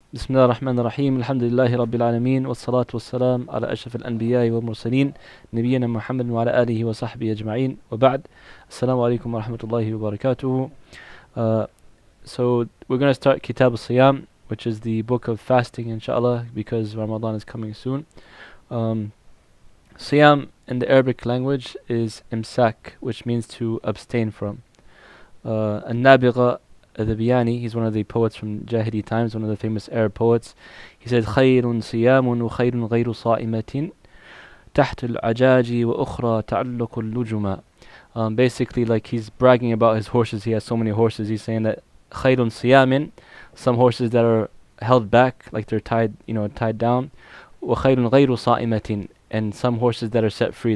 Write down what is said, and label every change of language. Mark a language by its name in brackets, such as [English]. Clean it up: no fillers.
[Arabic] بسم الله الرحمن الرحيم الحمد لله رب العالمين والصلاة والسلام على أشرف الأنبياء والمرسلين نبينا محمد وعلى آله وصحبه أجمعين وبعد السلام عليكم ورحمة الله وبركاته. [English] So we're going to start Kitab al-Siyam, which is the book of fasting, inshallah, because Ramadan is coming soon. Siyam in the Arabic language is imsak, which means to abstain from. An-Nabigha al-Biyani, he's one of the poets from Jahili times, one of the famous Arab poets. [Arabic] He said, خَيْرٌ صِيَامٌ وَخَيْرٌ غَيْرُ صَائِمَةٍ تَحْتُ الْعَجَاجِ وَأُخْرَى تَعَلُّقُ اللُّجُمَا. [English] Basically, like he's bragging about his horses. He has so many horses. He's saying that [Arabic] خَيْرٌ صِيَامٍ, [English] some horses that are held back, like they're tied down. [Arabic] وَخَيْرٌ غَيْرُ صَائِمَةٍ, [English] and some horses that are set free.